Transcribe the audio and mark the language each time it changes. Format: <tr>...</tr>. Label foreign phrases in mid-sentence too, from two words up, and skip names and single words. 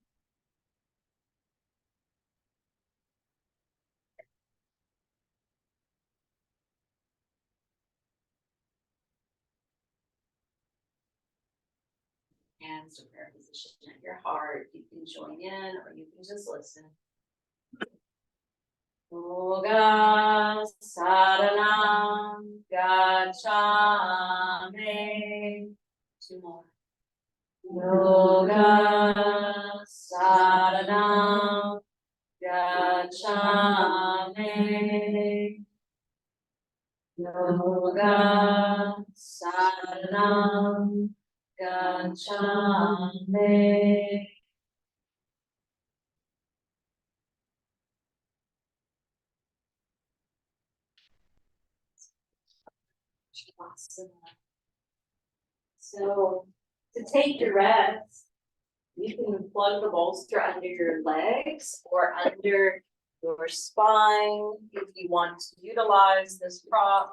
<en>Hands to prayer position at your heart. You can join in or you can just listen.</en> <pi>Yoga Saranam Gacchami. 2 more. Yoga Saranam Gacchami. Yoga Saranam Gacchami.</pi> <en>So to take your rest, you can plug the bolster under your legs or under your spine if you want to utilize this prop.</en>